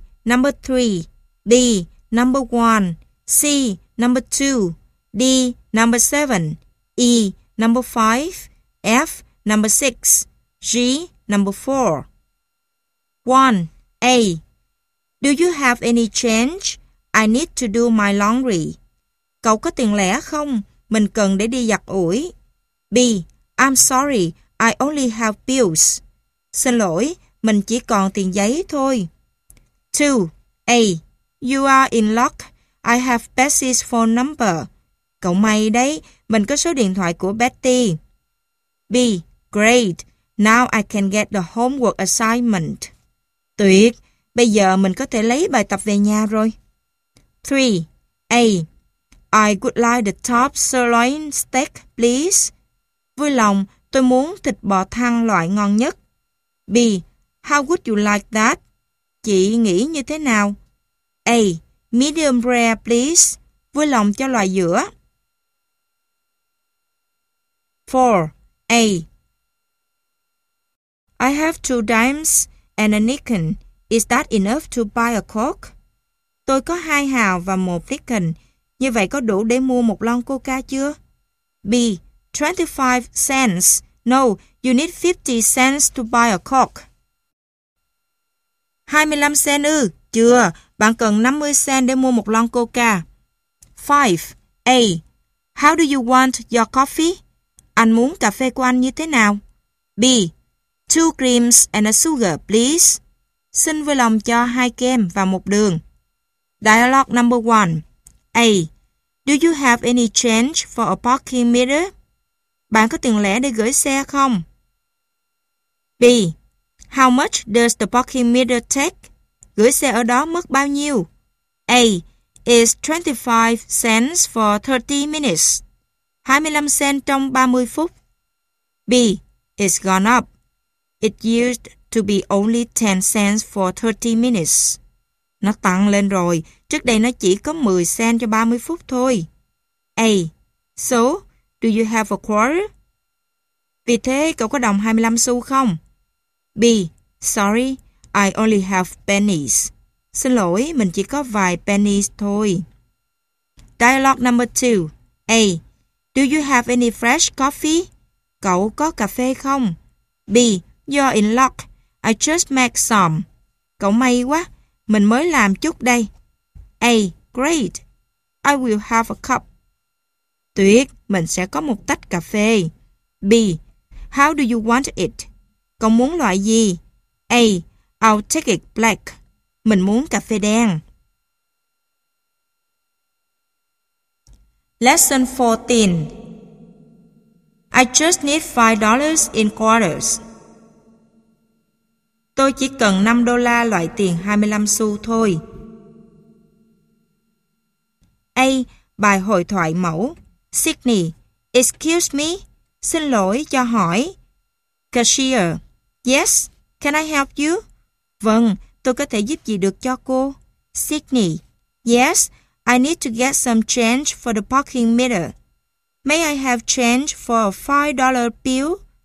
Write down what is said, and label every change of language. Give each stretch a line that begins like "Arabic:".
English: Number 3. B. Number 1. C. Number 2. D. Number 7. E. Number 5. F. Number 6. G. Number 4. 1. A. Do you have any change? I need to do my laundry.
Vietnamese: Cậu có tiền lẻ không? Mình cần để đi giặt ủi. B.
English: I'm sorry, I only have bills.
Vietnamese: Xin lỗi, mình chỉ còn tiền giấy thôi.
English: 2. A. You are in luck. I have Betsy's phone number.
Vietnamese: Cậu may đấy, mình có số điện thoại của Betty.
English: B. Great. Now I can get the homework assignment.
Vietnamese: Tuyệt, bây giờ mình có thể lấy bài tập về nhà rồi. 3. A.
English: I would like the top sirloin steak, please.
Vietnamese: Vui lòng, tôi muốn thịt bò thăn loại ngon nhất.
English: B. How would you like that?
Vietnamese: Chị nghĩ như thế nào?
English: A. Medium rare, please.
Vietnamese: Vui lòng cho loại giữa. 4. A.
English: I have two dimes and a nickel. Is that enough to buy a Coke?
Vietnamese: Tôi có 2 hào và 1 nickel. Như vậy có đủ để mua một lon coca chưa?
English: B. 25 cents. No, you need 50 cents to buy a Coke.
Vietnamese: 25 cent ư? Chưa, bạn cần 50 cent để mua một lon coca. 5. A.
English: How do you want your coffee?
Vietnamese: Anh muốn cà phê của anh như thế nào? B.
English: Two creams and a sugar, please.
Vietnamese: Xin vui lòng cho 2 kem và 1 đường.
English: Dialogue number 1. A. Do you have any change for a parking meter?
Vietnamese: Bạn có tiền lẻ để gửi xe không? B.
English: How much does the parking meter take?
Vietnamese: Gửi xe ở đó mất bao nhiêu?
English: A. It's 25 cents for 30 minutes.
Vietnamese: 25 cent trong 30 phút.
English: B. It's gone up. It used to be only 10 cents for 30 minutes.
Vietnamese: Nó tăng lên rồi. Trước đây nó chỉ có 10 cent cho 30 phút thôi.
English: A. So, do you have a quarter?
Vietnamese: Vì thế, cậu có đồng 25 xu không? B.
English: Sorry, I only have pennies.
Vietnamese: Xin lỗi, mình chỉ có vài pennies thôi.
English: Dialogue number 2. A. Do you have any fresh coffee?
Vietnamese: Cậu có cà phê không?
English: B. You're in luck. I just made some.
Vietnamese: Cậu may quá. Mình mới làm chút đây.
English: A. Great. I will have a cup.
Vietnamese: Tuyệt. Mình sẽ có một tách cà phê.
English: B. How do you want it?
Vietnamese: Cậu muốn loại gì?
English: A. I'll take it black.
Vietnamese: Mình muốn cà phê đen.
English: Lesson 14. I just need $5 in quarters.
Vietnamese: Tôi chỉ cần 5 đô la loại tiền 25 xu thôi. A. Bài hội thoại mẫu. Sydney.
English: Excuse me.
Vietnamese: Xin lỗi, cho hỏi.
English: Cashier. Yes, can I help you?
Vietnamese: Vâng, tôi có thể giúp gì được cho cô. Sydney.
English: Yes, I need to get some change for the parking meter. May I have change for a $5 bill?